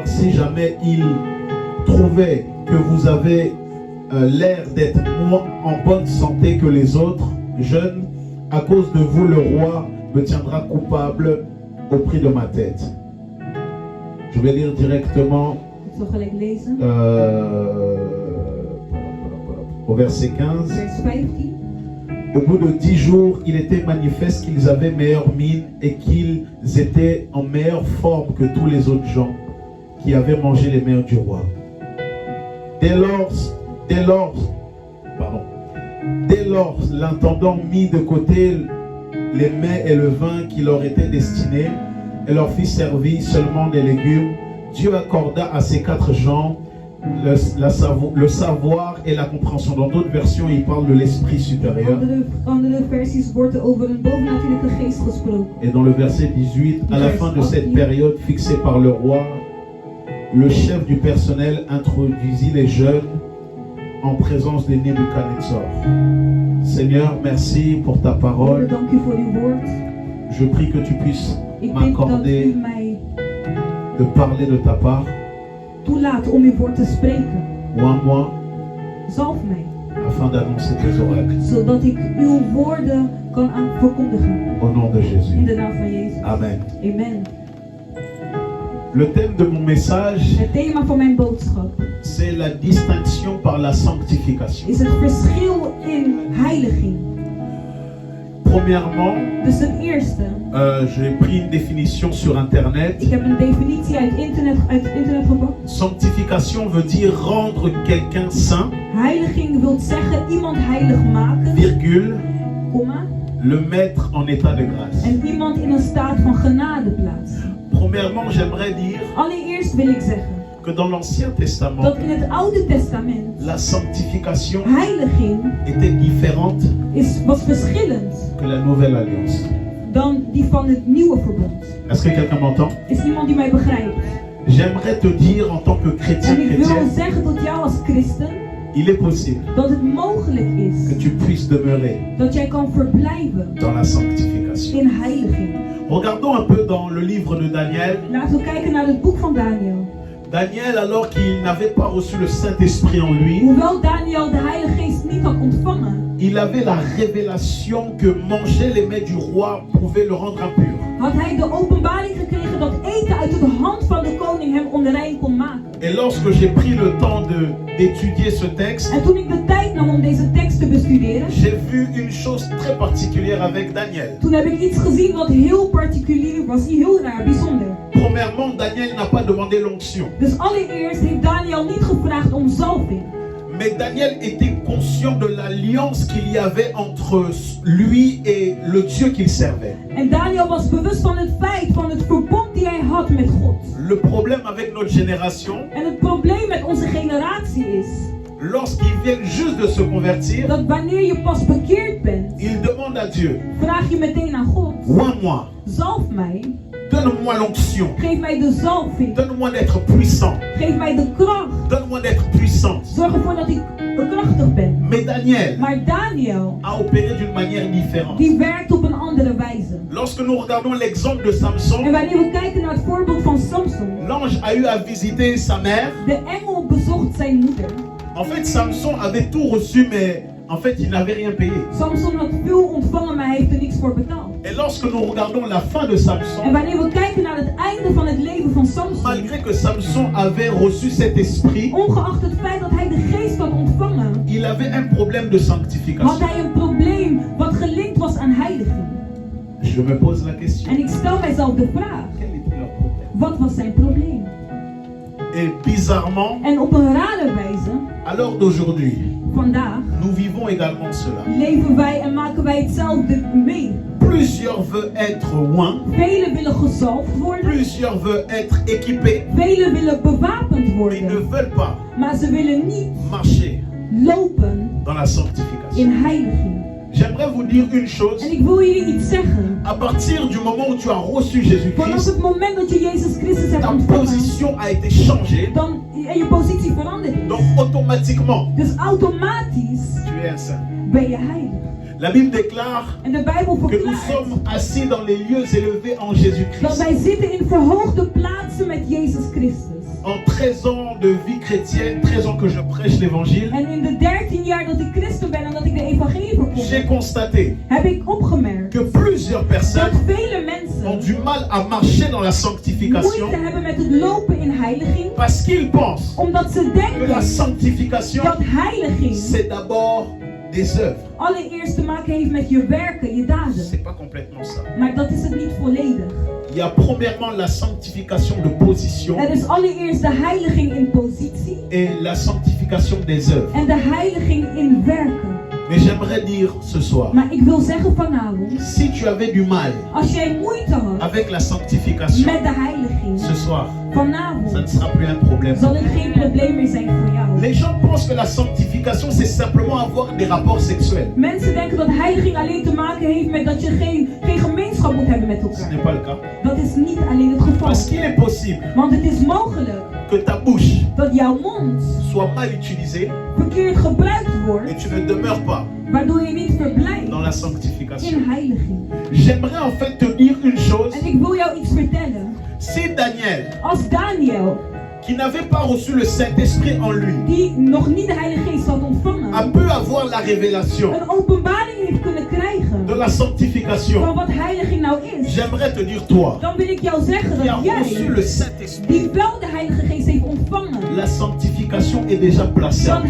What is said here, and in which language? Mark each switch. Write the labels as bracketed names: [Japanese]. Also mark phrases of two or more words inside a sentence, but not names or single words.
[French] Si jamais il trouvait que vous avez l'air d'être moins en bonne santé que les autres jeunes, à cause de vous, le roi me tiendra coupable au prix de ma tête. Je vais lire directement [Dutch] Ik zal gelijk lezen. [French] au verset 15. [Dutch] Vers 15. [French] Au bout de 10 jours, il était manifeste qu'ils avaient meilleure mine et qu'ils étaient en meilleure forme que tous les autres gens qui avaient mangé les mers du roi. Dès lors, l'intendant mit de côté les mets et le vin qui leur étaient destinés et leur fit servir seulement des légumes. Dieu accorda à ces 4 gens le savoir et la compréhension. Dans d'autres versions, il parle de l'esprit supérieur. [Dutch] Andere versies wordt er over een bovennatuurlijke geest gesproken. [French] Et dans le verset 18, à la fin de cette période fixée par le roi, le chef du personnel introduisit les jeunes en présence de Nebuchadnezzar. Seigneur, merci pour ta parole. [Dutch] Dank u voor uw woord. [French] Je prie que tu puisses [Dutch] Ik bid dat [French] m'accorder [Dutch] u mij [French] de parler de ta part, [Dutch] toelaat om uw woord te spreken. [French] ou à moi, [Dutch] Zalf mij, [French] afin d'annoncer tes oracles. [Dutch] zodat ik uw woorden kan verkondigen. [French] Au nom de [Dutch] In [French] Jésus. [Dutch] de naam van Jezus. [French] Amen. [Dutch] Amen. [French] Le thème de mon message, [Dutch] Het thema van mijn boodschap [French] c'est la distinction par la sanctification. [Dutch] is het verschil in heiliging. [French] Premièrement, [Dutch] Dus ten eerste, [French] j'ai pris une définition sur Internet. [Dutch] ik heb een definitie uit internet gepakt. [French] Sanctification veut dire rendre quelqu'un saint, [Dutch] Heiliging wil zeggen iemand heilig maken, [French] virgule, [Dutch] komma, [French] le mettre en état de grâce. [Dutch] en iemand in een staat van genade plaatsen. [French] Premièrement, j'aimerais dire [Dutch] Allereerst wil ik zeggen [French] que dans l'Ancien Testament, [Dutch] dat in het Oude Testament [French] la sanctification [Dutch] heiliging [French] était différente [Dutch] was verschillend [French] que la Nouvelle Alliance. [Dutch] dan die van het Nieuwe Verbond. [French] Est-ce que quelqu'un m'entend? [Dutch] Is iemand die mij begrijpt? [French] J'aimerais te dire en tant que chrétien, [Dutch] En ik wil [French] chrétienne, [Dutch] zeggen tot jou als christen [French] il est possible [Dutch] dat het mogelijk is [French] que tu puisses demeurer [Dutch] dat jij kan verblijven [French] dans la sanctification. [Dutch] in heiliging. [French] Regardons un peu dans le livre de Daniel. [Dutch] Laten we kijken naar het boek van Daniel. [French] Daniel, alors qu'il n'avait pas reçu le Saint-Esprit en lui, [Dutch] Hoewel Daniel de Heilige Geest niet had ontvangen, [French] il avait la révélation que manger les mets du roi pouvait le rendre impur. [Dutch] had hij de openbaring gekregen dat eten uit de hand van de koning hem onrein kon maken. [French] Et lorsque j'ai pris le temps d'étudier ce texte, [Dutch] En toen ik de tijd nam om deze tekst te bestuderen, [French] j'ai vu une chose très particulière avec Daniel. [Dutch] toen heb ik iets gezien wat heel particulier was, heel raar, bijzonder. [French] Premièrement, Daniel n'a pas demandé l'onction. [Dutch] Dus allereerst heeft Daniel niet gevraagd om zalving. [French] Mais Daniel était conscient de l'alliance qu'il y avait entre lui et le Dieu qu'il servait. [Dutch] En Daniel was bewust van het feit, van het verbond die hij had met God. [French] Le problème avec notre génération, [Dutch] En het probleem met onze generatie is [French] lorsqu'ils viennent juste de se convertir, [Dutch] dat wanneer je pas bekeerd bent, [French] ils demandent à Dieu, [Dutch] vraag je meteen aan God, [French] oins-moi, [Dutch] zalf mij, [French] donne-moi l'onction, [Dutch] geef mij de zalving, [French] donne-moi d'être puissant, [Dutch] geef mij de kracht, [French] donne-moi d'être puissante. [Dutch] zorg ervoor dat ik krachtig ben. [French] Mais Daniel [Dutch] Maar Daniel, [French] a opéré d'une manière différente. [Dutch] die werkt op een andere wijze. [French] Lorsque nous regardons l'exemple de Samson, [Dutch] En wanneer we kijken naar het voorbeeld van Samson, [French] l'ange a eu à visiter sa mère. [Dutch] de engel bezocht zijn moeder. [French] En fait, Samson avait tout reçu, mais en fait, il n'avait rien payé. [Dutch] Samson had veel ontvangen, maar hij heeft er niks voor betaald. [French] Et lorsque nous regardons la fin de [Dutch] En [French] Samson, [Dutch] wanneer we kijken naar het einde van het leven van Samson, [French] malgré que Samson avait reçu cet esprit, [Dutch] ongeacht het feit dat hij de geest had ontvangen, [French] il avait un problème de [Dutch] had [French] sanctification. [Dutch] hij een probleem wat gelinkt was aan heiliging. [French] Je me pose la question, [Dutch] En ik stel mijzelf de vraag, [French] quel était leur problème? [Dutch] wat was zijn probleem? [French] Et bizarrement, [Dutch] En op een rare wijze, [French] à l'heure d'aujourd'hui, [Dutch] vandaag, [French] nous vivons également cela. [Dutch] leven wij en maken wij hetzelfde mee. [French] Plusieurs veulent être oints, [Dutch] Velen willen gezalfd worden, [French] plusieurs veulent être équipés, [Dutch] velen willen bewapend [French] mais ne [Dutch] worden, [French] veulent pas [Dutch] maar ze willen niet [French] marcher [Dutch] lopen [French] dans la sanctification. [Dutch] in heiliging. [French] J'aimerais vous dire une chose. [Dutch] En ik wil jullie iets zeggen. [French] À partir du moment où tu as reçu [Dutch] Vanaf [French] Jésus-Christ, [Dutch] het moment dat je Jezus Christus hebt [French] ta [Dutch] ontvangen, [French] position a été changée. [Dutch] dan en je positie veranderd is. [French] Donc automatiquement, [Dutch] Dus automatisch [French] tu es un saint. [Dutch] ben je heilig. [French] La Bible déclare [Dutch] En de Bijbel [French] que nous [Dutch] verklaart [French] sommes assis dans les lieux élevés en [Dutch] dat [French] Jésus-Christ. [Dutch] wij zitten in verhoogde plaatsen met Jezus Christus. [French] En 13 ans de vie chrétienne, 13 ans que je prêche l'évangile, [Dutch] En in de 13 jaar dat ik christen ben en dat ik de evangelie [French] j'ai [Dutch] verkondig, [French] constaté [Dutch] heb ik opgemerkt [French] que plusieurs [Dutch] dat [French] personnes [Dutch] vele [French] ont [Dutch] mensen [French] du mal à marcher dans la sanctification [Dutch] moeite hebben met het lopen in heiliging, [French] parce qu'ils pensent [Dutch] omdat ze [French] que la [Dutch] denken [French] sanctification, [Dutch] dat heiliging [French] c'est d'abord des œuvres. [Dutch] allereerst te maken heeft met je werken, je daden. [French] C'est pas complètement ça. [Dutch] Maar dat is het niet volledig. [French] Il y a premièrement la sanctification de position [Dutch] Er is allereerst de heiliging in positie [French] et la sanctification des œuvres. [Dutch] en de heiliging in werken. [French] Mais j'aimerais dire ce soir, [Dutch] Maar ik wil zeggen vanavond, [French] si tu avais du mal [Dutch] als jij moeite had [French] avec la sanctification, [Dutch] met de heiliging, [French] ce soir, ça ne [Dutch] vanavond [French] sera plus un problème. [Dutch] zal het geen probleem meer zijn voor jou. [French] Les gens pensent que la sanctification, c'est simplement avoir des rapports sexuels. [Dutch] Mensen denken dat heiliging alleen te maken heeft met dat je geen gemeenschap moet hebben met [French] Ce [Dutch] elkaar. [French] n'est pas le cas. [Dutch] Dat is niet alleen het geval. [French] Parce qu'il est possible [Dutch] Want het is mogelijk [French] que ta bouche [Dutch] dat jouw mond [French] soit mal utilisée [Dutch] verkeerd gebruikt wordt, [French] et tu ne demeures pas [Dutch] waardoor je niet verblijft [French] dans la sanctification. [Dutch] in heiliging. [French] J'aimerais en fait te dire une chose. [Dutch] En ik wil jou iets vertellen. [French] Si Daniel, [Dutch] Als Daniel, [French] qui n'avait pas reçu le Saint-Esprit en lui, [Dutch] die nog niet de Heilige Geest had ontvangen, [French] a pu avoir la révélation [Dutch] een openbaring heeft kunnen krijgen [French] de la [Dutch] van [French] sanctification, [Dutch] wat heiliging nou is, [French] j'aimerais te dire toi, [Dutch] dan wil ik jou zeggen [French] qui a [Dutch] dat [French] reçu [Dutch] jij, [French] le Saint-Esprit, [Dutch] die wel de Heilige Geest heeft ontvangen, [French] la sanctification est déjà placée en